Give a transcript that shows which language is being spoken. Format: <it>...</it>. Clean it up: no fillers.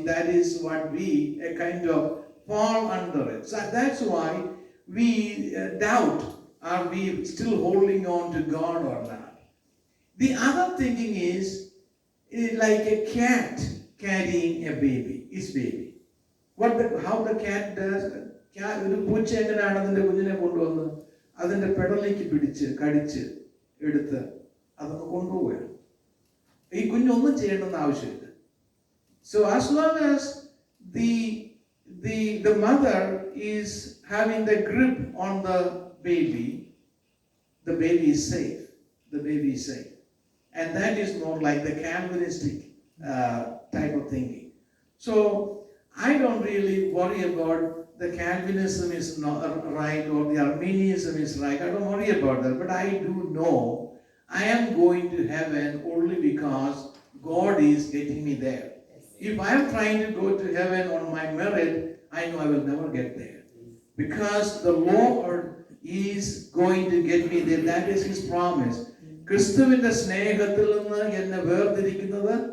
<en>That is what we kind of fall under it. So that's why we doubt, are we still holding on to God or not? The other thinking is like a cat carrying his baby. How the cat does,</en> <ml>ഒരു പൂച്ച എങ്ങനെയാണ് അതിന്റെ കുഞ്ഞിനെ കൊണ്ടുവന്ന് അതിന്റെ പെടലേക്ക് പിടിച്ച് കടിച്ച് എടുത്ത് അതൊക്കെ കൊണ്ടുപോവുകയാണ്. ഈ കുഞ്ഞൊന്നും ചെയ്യേണ്ടെന്ന് ആവശ്യമില്ല.</ml> <en>So as long as the mother is having the grip on the baby is safe. The baby is safe. And that is more like the Calvinistic type of thinking. So I don't really worry about the Calvinism is not right or the Arminianism is right. I don't worry about that. But I do know I am going to heaven only because God is getting me there. If I am trying to go to heaven on my merit, I know I will never get there. Because the Lord is going to get me there. That is His promise.</en> <ml>ക്രിസ്തുവിന്റെ സ്നേഹത്തിൽ നിന്ന് എന്നെ വേർതിരിക്കുന്നത്</ml>